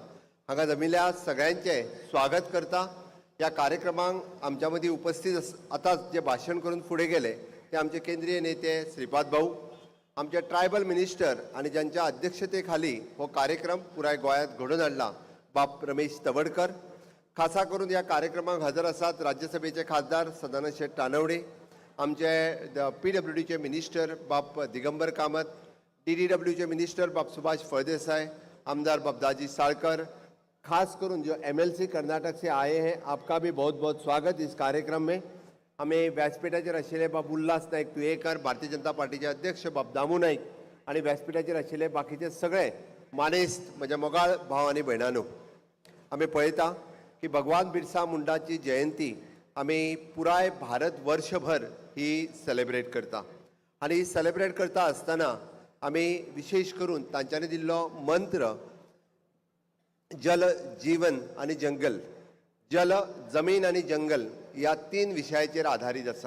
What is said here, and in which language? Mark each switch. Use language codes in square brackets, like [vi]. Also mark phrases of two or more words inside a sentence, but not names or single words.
[kok] हांगा जमिल्ल्या सगळ्यांचे स्वागत करता. ह्या कार्यक्रमांक आमच्या मदीं उपस्थित आतां जे भाशण करून फुडें गेले ते आमचे केंद्रीय नेते श्रीपाद भाऊ, आमचे [en] tribal minister [kok] आनी ज्यांच्या अध्यक्षते खाली हो कार्यक्रम पुराय गोंयांत घडोवन हाडला बाब रमेश तवडकर. खासा करून ह्या कार्यक्रमाक हजर आसात राज्यसभेचे खासदार सदानंद शेट तानवडे, आमचे PWDचे मिनिस्टर बाब दिगंबर कामत, DDWचे मिनिस्टर बाब सुभाष फळदेसाय, आमदार बाबदाजी साळकर. [hi] खास करून जो MLC कर्नाटक से आए हैं, आपका भी बहुत बहुत स्वागत इस कार्यक्रम में. [kok] हमें व्यासपीठाचेर आशिल्ले बाब उल्हास नायक तुयेकर, भारतीय जनता पार्टीचे अध्यक्ष बाब दामू नाईक आनी व्यासपीठाचेर आशिल्ले बाकीचे सगळे मानेस्त म्हज्या मोगाळ भाव आनी भयणांनो, आमी पळयता की भगवान बिरसा मुंडाची जयंती आमी पुराय भारत वर्षभर ही सेलेब्रेट करता आनी ही सेलेब्रेट करता आसतना आमी विशेष करून तांच्यांनी दिल्लो मंत्र जल, जीवन आणि जंगल, जल, जमीन आणि जंगल या 3 विशयाचेर आधारीत आसा.